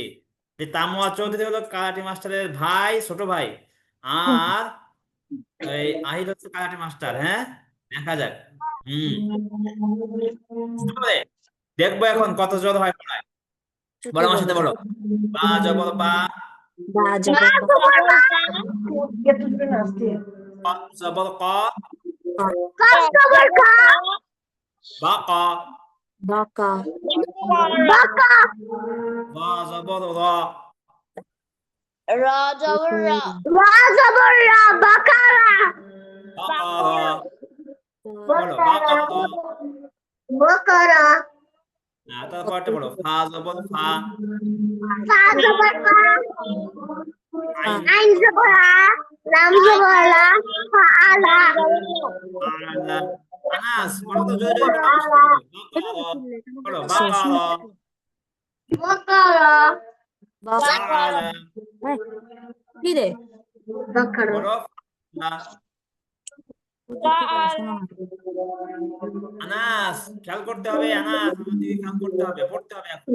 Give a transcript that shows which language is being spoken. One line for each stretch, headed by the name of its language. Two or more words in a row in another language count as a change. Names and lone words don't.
Bangla: যে তামুয়া চৌধুরী হলো কারাটে মাস্টারের ভাই, ছোট ভাই। আর এই আহিল হচ্ছে কারাটে মাস্টার, হ্যাঁ দেখা যাক। হুম বুঝতে পারলে? দেখবো এখন কত জোর হয় পড়ায়। চুটি বলো আমার বলো সাথে বলো। চুটি।
Arabic: با زبر بَ, با زبر بَ, ق زبر قَ, ক, قاف زبر قَ, بَ قَ, বকা, বকা, با زبر رَ, را زبر رَ, বকা, را زبر رَ، بَقَرَ, بَ قَ رَ. বলো بَ قَ বকারা, র। বকারা।
Bangla: তারপরটা বলো।
Arabic: فا زبر فَ, فا زبر فَ, আইন আইন জবর জবর আ, عَ، لام زبر لَ، فَعَلَ,
Bangla: আলা। আনাস বলো তো, জোরে জোরে বলো, আমার সাথে বলো।
Arabic: بَ قَ رَ.
Bangla: বলো
Arabic: بَ قَ رَ. বকারা, বকা। فَعَلَ.
Bangla: এই, কি রে?
Arabic: বকারা।
Bangla: বলো ফা। হুজুর কি বলে শোনো না। আনাস খেয়াল করতে হবে, আনাস আমার দিকে খেয়াল করতে হবে, পড়তে হবে এখন।